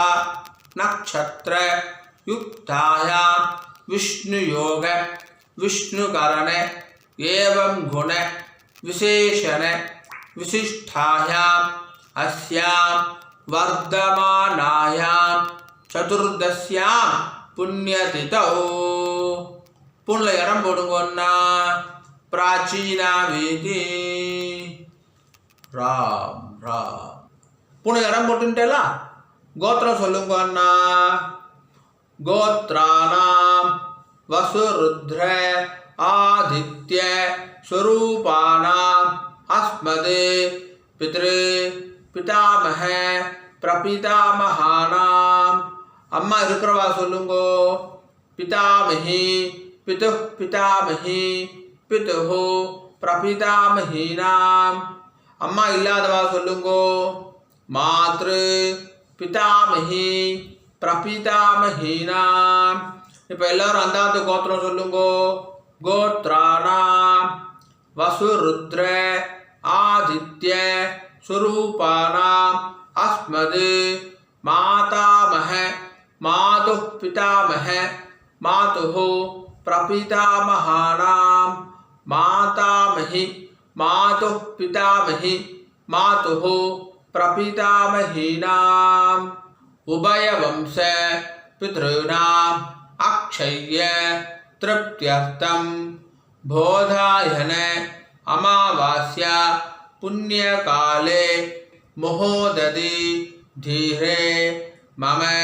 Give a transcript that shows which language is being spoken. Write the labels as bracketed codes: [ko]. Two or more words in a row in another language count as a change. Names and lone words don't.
[sa] नक्षत्र युक्तायां विष्णुयोग विष्णुकरण एवं गुण विशेषण विशिष्टायां अस्यां वर्धमानायां चतुर्दश्यां पुण्यतिथौ पुण्य [ta] इடம் போடுங்கண்ணா [sa] प्राचीना वीति राम राम पुण्य [ta] इடம் போட்டுட்டேல கோத்திரம் சொல்லுங்க அண்ணா [sa] गोत्राणां वसुरुद्र आदित्य स्वरूपाणाम् अस्मद् पितृ पितामह प्रपितामहानाम् [ta] அம்மா இருக்கிறவா சொல்லுங்கோ [sa] पितामही पितुः पितामही पितुः प्रपितामहीनाम् [ta] அம்மா இல்லாதவா சொல்லுங்கோ [sa] मातृ पितामही प्रपितामहीनाम् [ta] இப்போ எல்லாரும் அந்தாந்த கோத்திரம் சொல்லுங்கோ [sa] गोत्राणां वसुरुद्र आदित्य स्वरूपाणाम् अस्मद् मातामह मातुः पितामह मातुः प्रपितामहानाम् मातामही मातुः पितामही मातुः प्रपितामहीनाम् उभयवंश पितॄणाम् अक्षय्य तृप्त्यर्थं बोधायन अमावास्या पुण्यकाले महोदधि धीरे मम